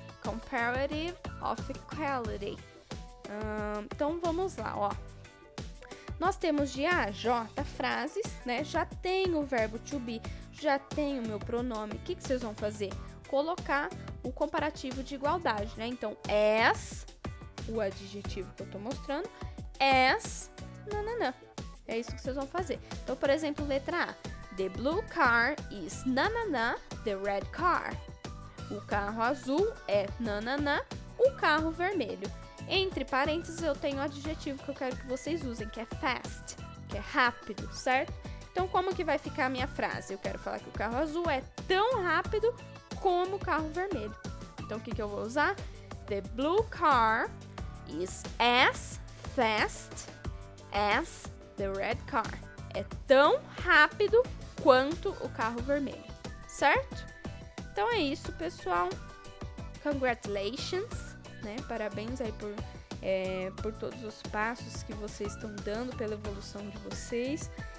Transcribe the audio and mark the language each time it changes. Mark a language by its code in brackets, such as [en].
[en] Comparative of equality. [pt] Então vamos lá, ó. Nós temos de A a J frases, né? Já tem o verbo to be, já tem o meu pronome. O que vocês vão fazer? Colocar o comparativo de igualdade, né? Então, as, o adjetivo que eu tô mostrando, as, nananã. É isso que vocês vão fazer. Então, por exemplo, letra A. [en] The blue car is nananã, the red car. [pt] O carro azul é nananã, o carro vermelho. Entre parênteses, eu tenho o adjetivo que eu quero que vocês usem, que é fast, que é rápido, certo? Então, como que vai ficar a minha frase? Eu quero falar que o carro azul é tão rápido como o carro vermelho. Então, o que eu vou usar? [en] The blue car is as fast as the red car. [pt] É tão rápido quanto o carro vermelho, certo? Então, é isso, pessoal. Congratulations! Né? Parabéns aí por todos os passos que vocês estão dando, pela evolução de vocês.